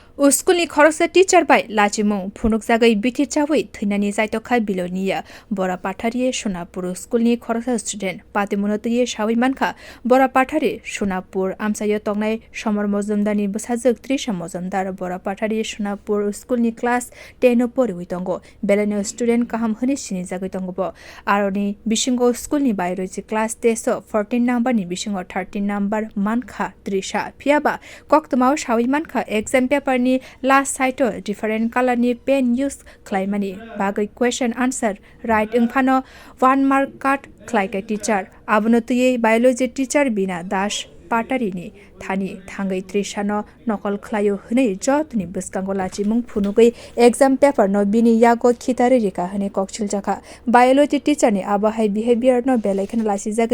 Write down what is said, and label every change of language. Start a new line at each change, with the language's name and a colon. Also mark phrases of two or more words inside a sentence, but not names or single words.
Kok Borok: Uskulni khorok teacher by lachimung phunukjagwi bithi chawi thwinani chaitokha Belonia Boropathari Sonapur Uskulni khorok student Patimung chawi mankha Boropathari Sonapur amsayo tongnai somar mojumdani bwsajuk Trisha mojumdar Boropathari Sonapur Uskulni class 10 poriwi tongo Belonia student kaham hini sinijagwi tongo bo aroni bisingo schoolni bairoji
English: class test
Kok Borok: 14 number ni bisingo 13 number mankha Trisha phiaba koktmao chawi mankha
English: exam paper
Kok Borok: ni
English: last side different color
Kok Borok: ni
English: pen use
Kok Borok: khwlainani bagwi
English: question answer
Kok Borok: right wngmani 1
English: mark card
Kok Borok: khwlaikai teacher abonotui
English: biology teacher
Kok Borok: bina das patarini thani thangkhe Trisha no nokol khlaio hne jotni bwskango lachimung phunugwi
English: exam paper
Kok Borok: no bini yago khitari rika hne kokchiljaka
English: biology teacher
Kok Borok: ni abahai behaviour no belai khana lasijagwi